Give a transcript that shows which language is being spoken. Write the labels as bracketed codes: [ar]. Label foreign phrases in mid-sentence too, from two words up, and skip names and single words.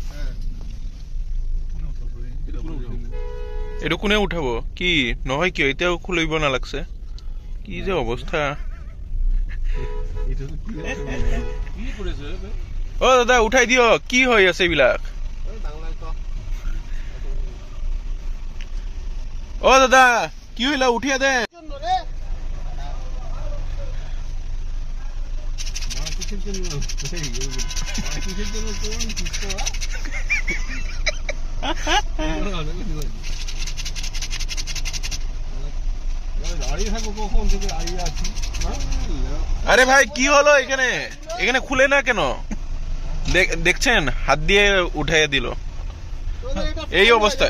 [as] এটো কোনে উঠাব কি নহয় কিয় এতিয়াও খুলিব নালাগছে কি যে অৱস্থা ও দাদা উঠাই দিও কি হৈ আছে এইবিলাক ও দাদা কি হইলা উঠিয়া দে [bn] আরে ভাই কি হলো এখানে এখানে খুলে না কেন দেখছেন হাত দিয়ে উঠাইয়া দিল এই অবস্থায়